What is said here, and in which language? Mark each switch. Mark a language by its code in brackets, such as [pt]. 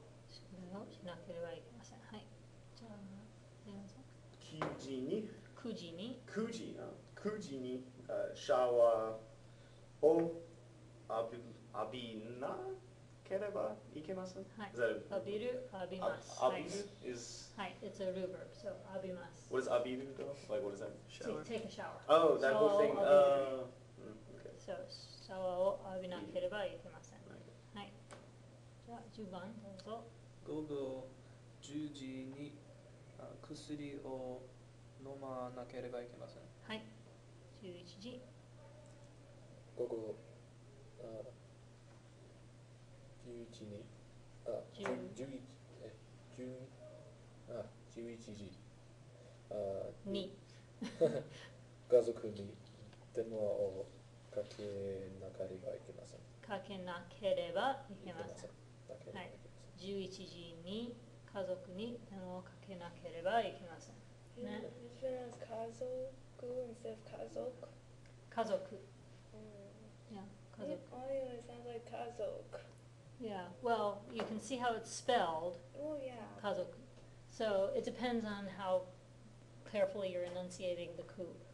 [ja] 宿題をしなければいけません。はい。じゃあ、電話さん。 9時に 9時に 9時にシャワーを浴びなければいけません。はい [en] Is that [ja] 浴びる、浴びます。浴びはい。 [en] る is Right, it's a reverb, so [ja] 浴びます。 [en] what is [ja] 浴びる [en] though? Like what is that? Shower. Take a shower. Oh, that whole thing. [ja] 浴びる [en] Okay. So, [ja] シャワーを浴びなければいけません。 [en] Right. [ja] はい。じゃあ、10番どうぞ。午後10時に薬を飲まなければいけません。はい。11時。午後11に11時に。家族に電話をかけなければいけません。かけなければいけません。なければいけません。 11時に家族に電話をかけなければいけません。ね。 [en] Is it as 家族 instead of 家族? [ja] 家族。Yeah, 家族。 [en] Oh, yeah, it sounds like 家族. Yeah, well, you can see how it's spelled, Oh, yeah. [ja] 家族. [en] So it depends on how carefully you're enunciating the ku.